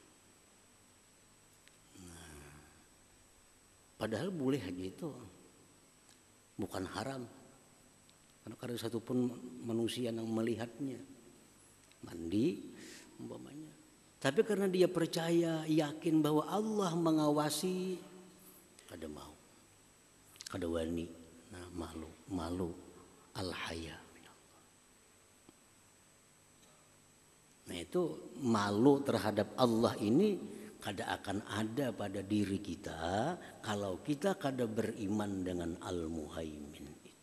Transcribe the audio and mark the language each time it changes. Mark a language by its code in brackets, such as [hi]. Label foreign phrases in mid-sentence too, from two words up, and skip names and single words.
[id] Nah, padahal boleh aja itu, bukan haram. Karena ada satupun manusia yang melihatnya mandi umpamanya. Tapi karena dia percaya, yakin bahwa Allah mengawasi, [bjn] kada mau, kada wani. [id] Nah, malu al-haya. Nah, itu malu terhadap Allah ini kada akan ada pada diri kita kalau kita kada beriman dengan Al-Muhaimin itu.